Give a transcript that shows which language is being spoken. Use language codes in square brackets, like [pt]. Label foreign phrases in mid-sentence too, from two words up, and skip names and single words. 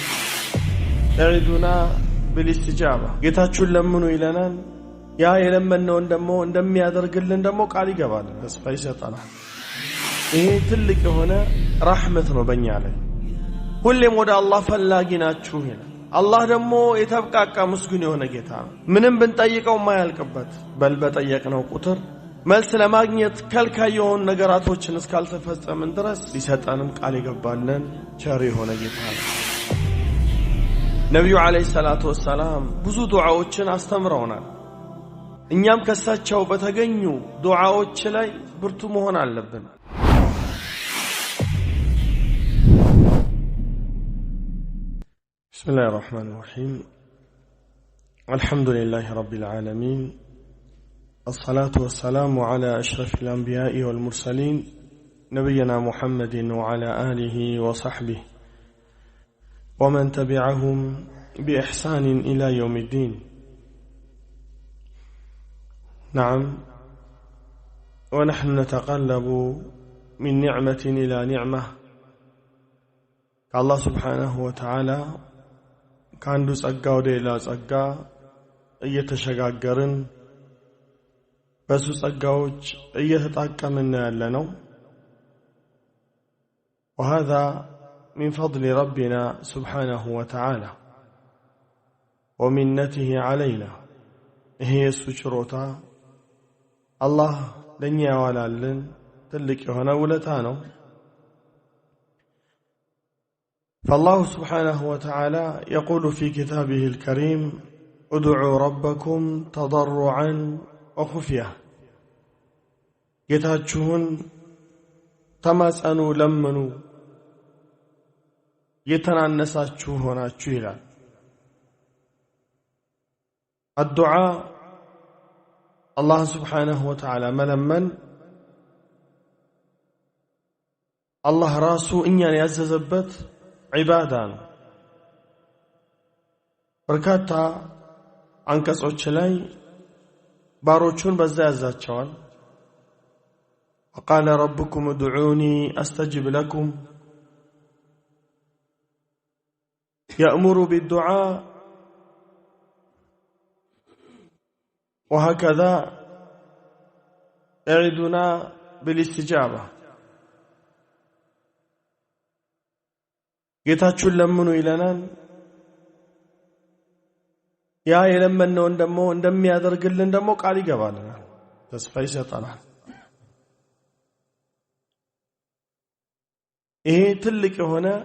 [ar] ادعونا بالاستجابة [am] ጌታችሁን ለምኑ ይለናል። ያ የለመነውን ደግሞ እንደሚያደርግልን ደግሞ ቃል ይገባል፣ ተስፋ ይሰጠናል። ይሄ ትልቅ የሆነ ረሕመት ነው በእኛ ላይ። ሁሌም ወደ አላህ ፈላጊ ናችሁ ይላል። አላህ ደግሞ የተብቃቃ ምስጉን የሆነ ጌታ ነው። ምንም ብንጠይቀው ማያልቅበት በል በጠየቅነው ቁጥር መልስ ለማግኘት ከልካይ የሆኑ ነገራቶችን እስካልተፈጸምን ድረስ ሊሰጠንም ቃል ይገባልን ቸር የሆነ ጌታ ነው። ነብዩ [ar] عليه الصلاة والسلام [am] ብዙ ዱዓዎችን አስተምረውናል። እኛም ከሳቸው በተገኙ ዱዓዎች ላይ ብርቱ መሆን አለብን። [ar] بسم الله الرحمن الرحيم الحمد لله رب العالمين الصلاة والسلام على أشرف الأنبياء والمرسلين نبينا محمد وعلى آله وصحبه ومن تبعهم بإحسان إلى يوم الدين. نعم، ونحن نتقلب من نعمة إلى نعمة. الله سبحانه وتعالى كاندو [am] ጸጋ ወደ ሌላ ጸጋ እየተሸጋገርን በሱ ጸጋዎች እየተጣቀምን ያለነው። [ar] وهذا من فضل ربنا سبحانه وتعالى ومنته علينا. [am] ይሄ የሱ ችሮታ አላህ ለኛ ያዋላልን ትልቅ የሆነ ውለታ ነው። [ar] فالله سبحانه وتعالى يقول في كتابه الكريم ادعوا ربكم تضرعا وخفية. [am] ጌታችሁን ተማጸኑ፣ ለምኑ፣ የተናነሳችሁ ሆናችሁ ይላል። [ar] الدعاء الله سبحانه وتعالى ملمن الله راسو [am] እኛን ያዘዘበት ዒባዳ ነው። በርካታ አንቀጾች ላይ ባሮቹን በዛ ያዛቸዋል። [ar] وقال ربكم ادعوني استجب لكم يأمر بالدعاء وهكذا اعدنا بالاستجابة. [am] ጌታችሁን ለምኑ ይለናል። ያ የለመነውን ደግሞ እንደሚያደርግልን ደግሞ ቃል ይገባልናል፣ ተስፋ ይሰጠናል። ይሄ ትልቅ የሆነ